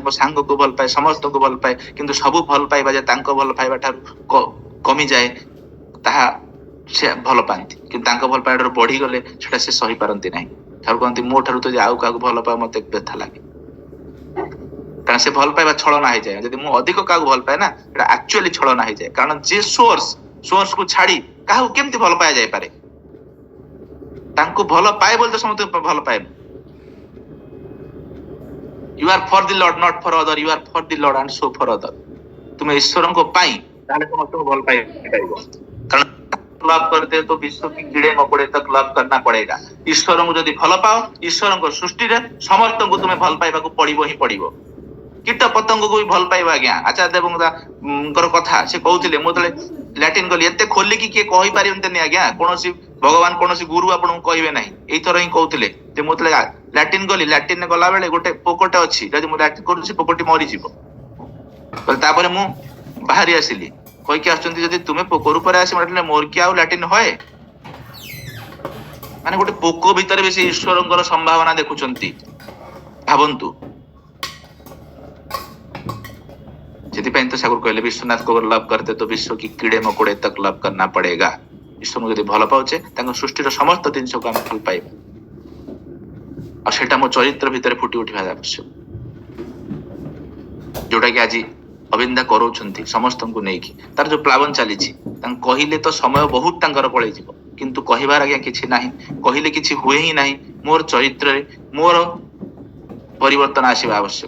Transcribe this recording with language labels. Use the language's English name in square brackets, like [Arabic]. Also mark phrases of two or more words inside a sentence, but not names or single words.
[Odia] ମୋ ସାଙ୍ଗକୁ ଭଲ ପାଏ ସମସ୍ତଙ୍କୁ ଭଲ ପାଏ କିନ୍ତୁ ସବୁ ଭଲ ପାଇବା ଯେ ତାଙ୍କ ଭଲ ପାଇବା ଠାରୁ କମିଯାଏ ତାହା ସେ ଭଲ ପାଆନ୍ତି କିନ୍ତୁ ତାଙ୍କ ଭଲ ପାଇବାଠାରୁ ବଢିଗଲେ ସେଟା ସେ ସହିପାରନ୍ତି ନାହିଁ ଠାରୁ କହନ୍ତି ମୋ ଠାରୁ ତ ଆଉ କାହାକୁ ଭଲ ପାଇବା ମତେ ବ୍ୟଥା ଲାଗେ କାରଣ ସେ ଭଲ ପାଇବା ଛଳନା ହେଇଯାଏ ଯଦି ମୁଁ ଅଧିକ କାହାକୁ ଭଲ ପାଏ ନା ସେଟା ଆକ୍ଚୁଆଲି ଛଳନା ହେଇଯାଏ କାରଣ ଯେ ସୋର୍ସକୁ ଛାଡି କାହାକୁ କେମିତି ଭଲ ପାଇବା ଯାଇପାରେ ତାଙ୍କୁ ଭଲ ପାଏ ବୋଲି ତ ସମସ୍ତେ ଭଲ ପାଏ [English] You are for the Lord not for other you are for the Lord and so for other [Odia] ତୁମେ ଈଶ୍ୱରଙ୍କ ପାଇଁ ତାହେଲେ ସମସ୍ତଙ୍କୁ ଭଲ ପାଇପାରିବ କାରଣ [Hindi] लव करते तो विश्व की कीड़े मकोड़े तक लव करना पड़ेगा [Odia] ईश्वरଙ୍କୁ ଯଦି ଭଲ ପାଅ ଈଶ୍ୱରଙ୍କ ସୃଷ୍ଟିରେ ସମସ୍ତଙ୍କୁ ତୁମେ ଭଲ ପାଇବାକୁ ପଡିବ ହିଁ ପଡିବ କୀଟ ପତଙ୍ଗକୁ ବି ଭଲ ପାଇବା ଆଜ୍ଞା ଆଚାର୍ଯ୍ୟ ଦେବଙ୍କର କଥା ସେ କହୁଥିଲେ ମୁଁ ଯେତେବେଳେ ଲାଟିନ ଗଲି ଏତେ ଖୋଲିକି କିଏ କହିପାରିବନ୍ତିନି ଆଜ୍ଞା କୌଣସି ଭଗବାନ କୌଣସି ଗୁରୁ ଆପଣଙ୍କୁ କହିବେ ନାହିଁ ଏଇଥର ହିଁ କହୁଥିଲେ ଯେ ମୁଁ ଯେତେବେଳେ ଲାଟିନ ଗଲି ଲାଟିନରେ ଗଲା ବେଳେ ଗୋଟେ ପୋକଟେ ଅଛି ଯଦି ମୁଁ ଲାଟିନ କରୁଛି ପୋକଟି ମରିଯିବ ତାପରେ ମୁଁ ବାହାରି ଆସିଲି କହିକି ଆସୁଛନ୍ତି ଯଦି ତୁମେ ପୋକରୁ ପରେ ଆସି ମାରିଲେ ମୋର କି ଆଉ ଲାଟିନ ହଏ ମାନେ ଗୋଟେ ପୋକ ଭିତରେ ବି ସେ ଈଶ୍ୱରଙ୍କର ସମ୍ଭାବନା ଦେଖୁଛନ୍ତି ଭାବନ୍ତୁ ସେଥିପାଇଁ ତ ଠାକୁର କହିଲେ ବିଶ୍ୱନାଥ [Hindi] को लव करते तो विश्व की कीड़े मकोड़े तक लव करना पड़ेगा [Odia] ଈଶ୍ୱରଙ୍କୁ ଯଦି ଭଲ ପାଉଛେ ତାଙ୍କ ସୃଷ୍ଟିର ସମସ୍ତ ଜିନିଷକୁ ଆମେ ଭଲ ପାଇବା ଆଉ ସେଟା ମୋ ଚରିତ୍ର ଭିତରେ ଫୁଟି ଉଠିବା ଆବଶ୍ୟକ ଯୋଉଟା କି ଆଜି ଅବିନ୍ଦା କରଉଛନ୍ତି ସମସ୍ତଙ୍କୁ ନେଇକି ତାର ଯୋଉ ପ୍ଲାବନ ଚାଲିଛି ତାଙ୍କୁ କହିଲେ ତ ସମୟ ବହୁତ ତାଙ୍କର ପଳେଇଯିବ କିନ୍ତୁ କହିବାର ଆଜ୍ଞା କିଛି ନାହିଁ କହିଲେ କିଛି ହୁଏ ହିଁ ନାହିଁ ମୋର ଚରିତ୍ରରେ ମୋର ପରିବର୍ତ୍ତନ ଆସିବା ଆବଶ୍ୟକ।